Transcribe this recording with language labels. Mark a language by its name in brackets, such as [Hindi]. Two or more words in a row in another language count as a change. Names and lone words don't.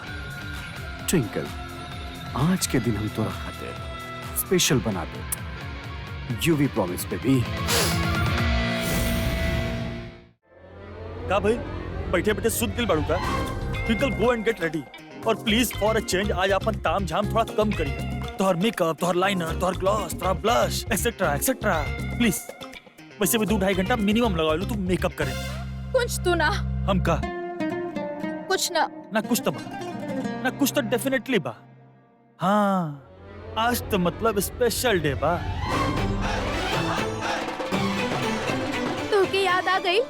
[Bhojpuri] ट्विंकल, आज के दिन हम तोरा खातिर स्पेशल बना दे। [English] Yuvi promise baby. [Bhojpuri] का भाई बैठे बैठे सुध दिल बाड़ू का? ट्विंकल [English] go and get ready [Bhojpuri] और [English] please for a change [Bhojpuri] आज अपन ताम झाम थोड़ा कम करिए। तोहर मेकअप, तोहर लाइनर, तोहर ग्लॉस, तोहर ब्लश [English] etcetera etcetera. [Bhojpuri] प्लीज वैसे भी 2-2.5 घंटा मिनिमम लगा लो तू मेकअप करे। कुछ तो ना, हम का कुछ ना। ना कुछ तो बा, ना कुछ तो डेफिनेटली बा। हाँ आज तो मतलब [English] special day [Bhojpuri] बा। तो के याद आ गई?